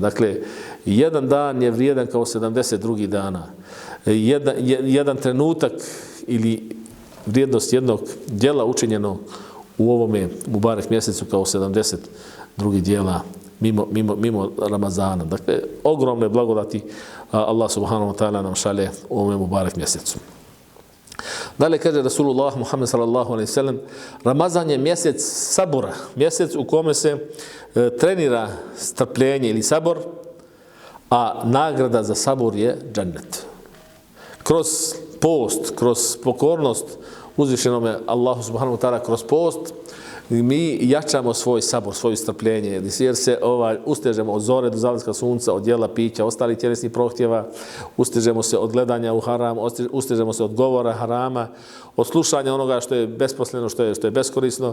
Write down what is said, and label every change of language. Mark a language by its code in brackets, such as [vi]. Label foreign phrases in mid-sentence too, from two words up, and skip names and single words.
[bs] Dakle, jedan dan je vrijedan kao 70 drugih dana. Jedan trenutak ili vrijednost jednog djela učinjeno u ovome mubarek mjesecu kao 70 drugih djela mimo Ramazana. Dakle, ogromne blagodati Allah [ar] سبحانه وتعالى [bs] nam šalje u ovome mubarek mjesecu. Dalje kaže Rasulullah Muhammed [ar] صلى الله عليه سلم: [bs] Ramazan je mjesec sabora, mjesec u kome se trenira strpljenje ili sabor, a nagrada za sabor je džennet. Kroz post, kroz pokornost uzvišenome Allahu [ar] سبحانه وتعالى, [bs] kroz post mi jačamo svoj sabor, svoje strpljenje, jer se ustežemo od zore do zalaska sunca, od jela, pića, ostalih tjelesnih prohtjeva, ustežemo se od gledanja u haram, ustežemo se od govora harama, od slušanja onoga što je besposleno, što je beskorisno.